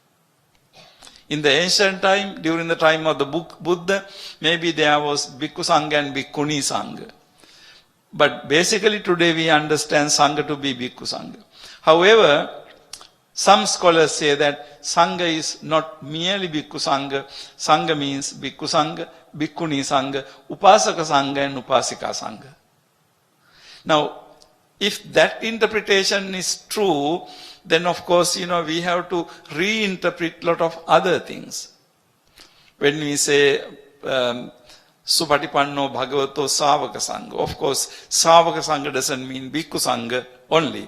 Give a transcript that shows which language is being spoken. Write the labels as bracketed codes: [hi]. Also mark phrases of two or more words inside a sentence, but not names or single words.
[en] In the ancient time, during the time of the Buddha, maybe there was Bhikkhu Sangha and Bhikkhuni Sangha. But basically today we understand Sangha to be Bhikkhu Sangha. However, some scholars say that Sangha is not merely Bhikkhu Sangha. Sangha means Bhikkhu Sangha, Bhikkhuni Sangha, Upasaka Sangha and Upasika Sangha. Now, if that interpretation is true, then of course, we have to reinterpret a lot of other things. When we say, [pi] Supatipanno Bhagavato Savaka Sangha, [en] of course, Savaka Sangha doesn't mean Bhikkhu Sangha only.